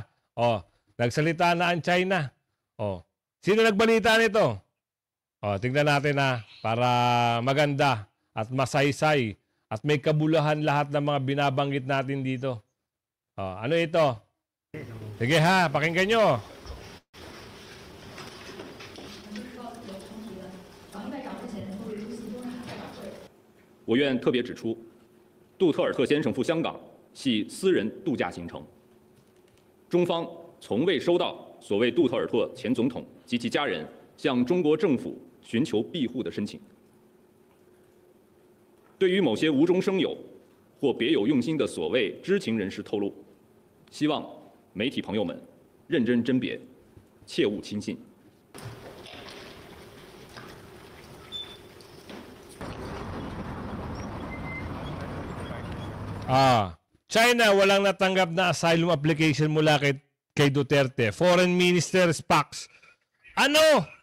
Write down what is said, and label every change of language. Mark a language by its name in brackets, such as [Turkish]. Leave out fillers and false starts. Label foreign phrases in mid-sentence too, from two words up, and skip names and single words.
[Filipino] Nagsalita na ang China. Sino nagbalita nito? Tingnan natin para maganda at masaysay at may kabuluhan lahat ng mga binabanggit natin dito. Ano ito? Sige pakinggan nyo. [Chinese] 我愿特别指出，杜特尔特先生赴香港系私人度假行程，中方从未收到所谓杜特尔特前总统及其家人向中国政府寻求庇护的申请。对于某些无中生有或别有用心的所谓知情人士透露，希望媒体朋友们认真甄别，切勿轻信。 [Filipino] China walang natanggap na [English] asylum application [Filipino] mula kay Duterte. [English] Foreign Minister [Filipino] Spax. Ano?